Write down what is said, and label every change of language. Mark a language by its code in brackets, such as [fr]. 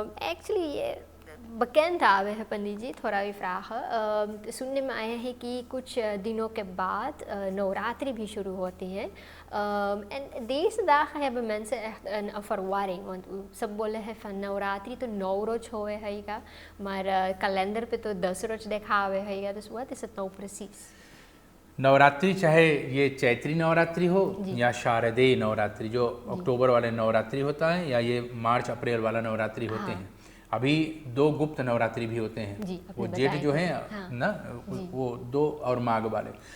[hi] Actually ये bekend आवे है पंडित जी, थोड़ा भी फ्राख सुनने में आया है कि कुछ दिनों के बाद नवरात्रि भी शुरू होती है। [nl] En deze dagen hebben mensen echt een verwarring, want ze [hi] बोले हैं [nl] van [hi] नवरात्रि तो 9 रोज होवे हैगा, [nl] maar kalender [hi] पे तो 10 रोज दिखावे हैगा, [nl] dus wat is het nou precies? [hi] Navratri चाहे ये चैत्री नवरात्रि हो या शारदीय नवरात्रि जो अक्टूबर वाले नवरात्रि होता है, या ये मार्च अप्रैल वाला नवरात्रि होते हैं। अभी 2 गुप्त नवरात्रि भी होते हैं, वो जेठ जो है ना, वो 2 और माघ वाले।